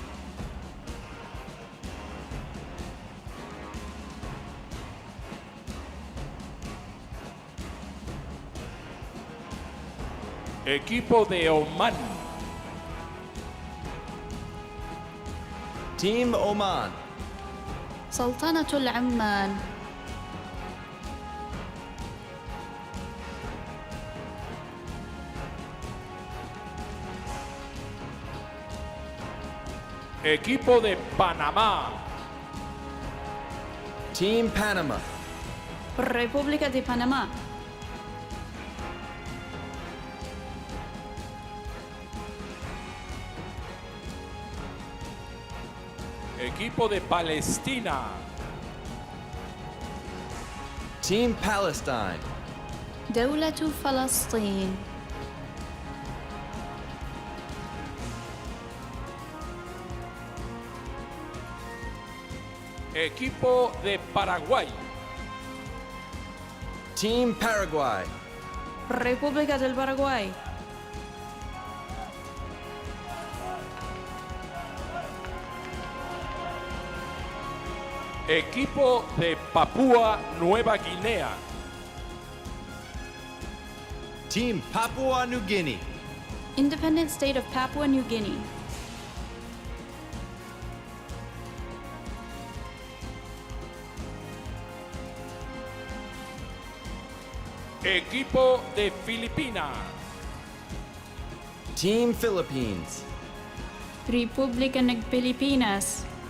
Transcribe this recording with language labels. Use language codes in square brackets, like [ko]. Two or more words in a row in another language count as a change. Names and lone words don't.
[es] Equipo de Oman. [en] Team Oman. [ar] سلطنة العمان. [es] Equipo de Panamá. [en] Team Panama. [es] República de Panamá. Equipo de Palestina. [en] Team Palestine. [ar] دولة فلسطين. [es] Equipo de Paraguay. [en] Team Paraguay. [es] República del Paraguay. Equipo de Papúa Nueva Guinea. [en] Team Papua New Guinea. Independent State of Papua New Guinea. [es] Equipo de Filipinas. [en] Team Philippines. [tl] República ng Pilipinas.